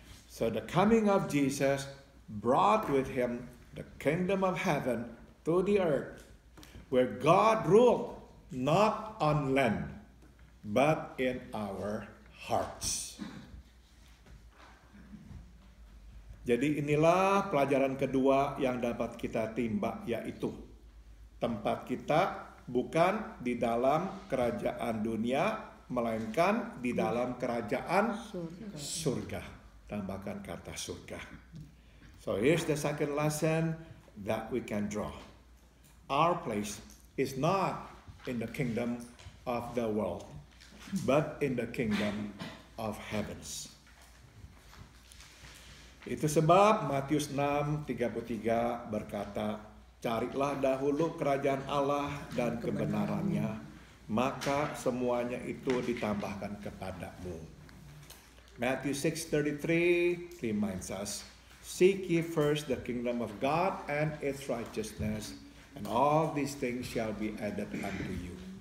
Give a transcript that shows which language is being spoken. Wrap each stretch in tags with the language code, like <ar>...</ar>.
<en>So the coming of Jesus brought with him the kingdom of heaven to the earth, where God ruled not on land, but in our hearts.</en> <id>Jadi inilah pelajaran kedua yang dapat kita timba, yaitu tempat kita bukan di dalam kerajaan dunia, melainkan di dalam kerajaan surga. Tambahkan kata surga.</id> <en>So here's the second lesson that we can draw. Our place is not in the kingdom of the world, but in the kingdom of heavens.</en> <id>Itu sebab Matius 6:33 berkata, carilah dahulu kerajaan Allah dan kebenarannya, maka semuanya itu ditambahkan kepadamu.</id> <en>Matthew 6:33 reminds us, seek ye first the kingdom of God and its righteousness, and all these things shall be added unto you.</en>